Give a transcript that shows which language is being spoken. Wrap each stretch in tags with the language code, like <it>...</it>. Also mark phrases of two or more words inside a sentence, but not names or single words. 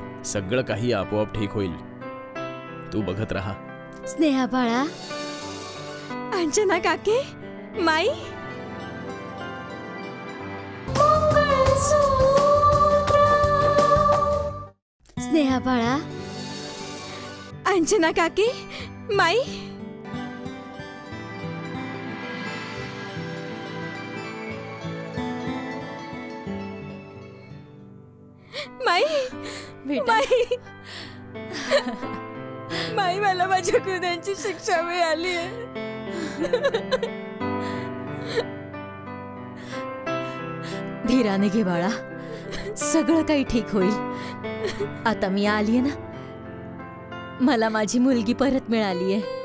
<mr>सगळं काही आपोआप ठीक होईल. तू बघत राहा. स्नेहा बाळा. अंजना काकी, माई. स्नेहा बाळा. अंजना काकी, माई. माई, माई, माई, मला माझ्या गुन्ह्यांची शिक्षा मिळाली आहे. धीराने घे बाळा, सगळं काही ठीक होईल. आता मी आलीये ना, मला माझी मुलगी परत मिळालीये.</mr>